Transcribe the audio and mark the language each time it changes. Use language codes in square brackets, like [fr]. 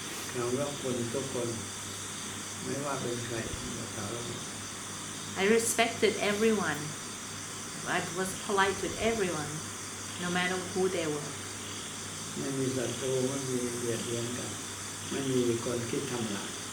[th] เขารักคนทุกคนไม่ว่าเป็นใครเขารัก [en] I respected everyone. I was polite with everyone, no matter who they were. [th] ไม่มีศัตรูไม่มีเบียดเบียนกันไม่มีคนคิดทำร้าย